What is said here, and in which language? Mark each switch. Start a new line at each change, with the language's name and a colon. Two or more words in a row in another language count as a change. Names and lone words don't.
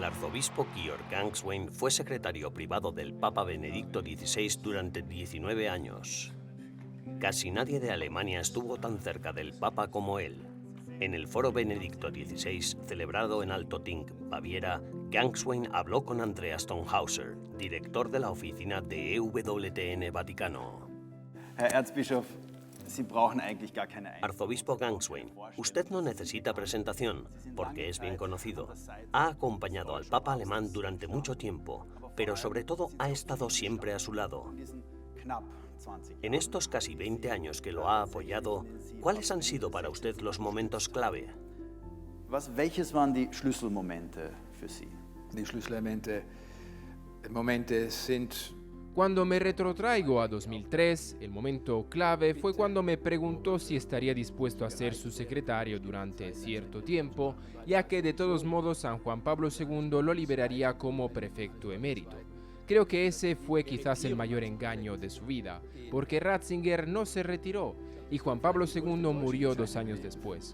Spanish: arzobispo Georg Gangswein fue secretario privado del Papa Benedicto XVI durante 19 años. Casi nadie de Alemania estuvo tan cerca del Papa como él. En el foro Benedicto XVI, celebrado en Altötting, Baviera, Gangswein habló con Andreas Tonhauser, director de la oficina de EWTN Vaticano.
German: Herr Erzbischof, Sie brauchen eigentlich gar keine Einführung.
Spanish: Arzobispo Gangswein, usted no necesita presentación, porque es bien conocido. Ha acompañado al Papa alemán durante mucho tiempo, pero sobre todo ha estado siempre a su lado. En estos casi 20 años que lo ha apoyado, ¿cuáles han sido para usted los momentos clave?
German: Welches waren die Schlüsselmomente für Sie? Die Schlüsselmomente sind.
Spanish: Cuando me retrotraigo a 2003, el momento clave fue cuando me preguntó si estaría dispuesto a ser su secretario durante cierto tiempo, ya que de todos modos San Juan Pablo II lo liberaría como prefecto emérito. Creo que ese fue quizás el mayor engaño de su vida, porque Ratzinger no se retiró y Juan Pablo II murió 2 años después.